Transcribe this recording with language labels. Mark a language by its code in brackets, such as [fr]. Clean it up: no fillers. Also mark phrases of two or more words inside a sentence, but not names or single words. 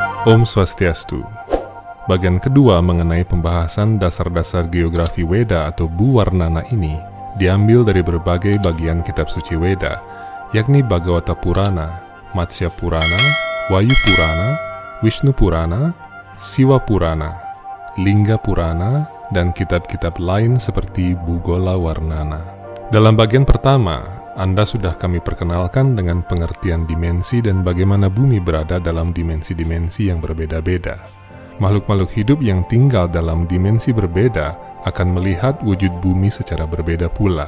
[id] Om Swastiastu. Bagian kedua mengenai pembahasan dasar-dasar geografi Weda atau Bu Warnana ini diambil dari berbagai bagian kitab suci Weda, yakni Bhagavata Purana, Matsya Purana, Vayu Purana, Vishnu Purana, Siwa Purana, Lingga Purana, dan kitab-kitab lain seperti Bhugola Warnana. Dalam bagian pertama, Anda sudah kami perkenalkan dengan pengertian dimensi dan bagaimana bumi berada dalam dimensi-dimensi yang berbeda-beda. Makhluk-makhluk hidup yang tinggal dalam dimensi berbeda akan melihat wujud bumi secara berbeda pula.